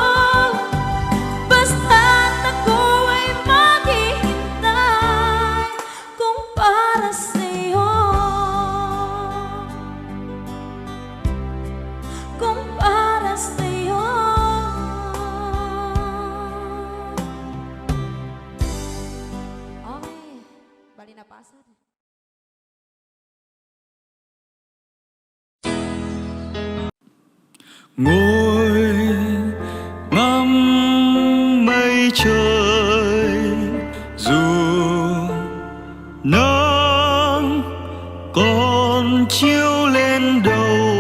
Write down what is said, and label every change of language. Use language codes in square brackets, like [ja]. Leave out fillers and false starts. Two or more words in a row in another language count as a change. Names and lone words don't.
[tl] Basta't ako ay maghihintay kung para sa'yo. Kung para sa'yo. Okay, bali na pasan. [vi] Ngồi ngắm mây trời, dù nắng còn chiếu lên đầu,